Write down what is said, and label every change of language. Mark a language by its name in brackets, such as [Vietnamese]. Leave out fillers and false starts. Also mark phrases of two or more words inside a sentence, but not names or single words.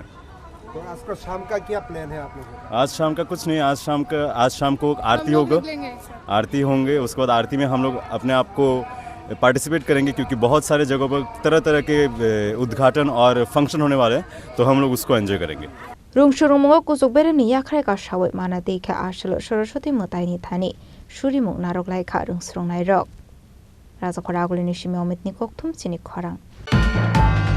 [Hindi] तो आज का शाम का क्या प्लान है आप लोगों का? आज शाम का कुछ नहीं, आज शाम को आरती होगा, आरती होंगे, उसके बाद आरती में हम लोग अपने आप को पार्टिसिपेट करेंगे, क्योंकि बहुत सारे जगहों पर तरह तरह के उद्घाटन और फंक्शन होने वाले हैं, तो हम लोग उसको एंजॉय करेंगे। [Bodo] रुंगसुरुंग कुजुकबेरनि याख्राय गासावै माना देखा आसल सरस्वती मोतायनि थानि सुरिमुं नारकलायखा रुंसुरुंनाय रक राजाखरा आगुलिनि सिमे अमितनि कक्थुम सिनि खरां।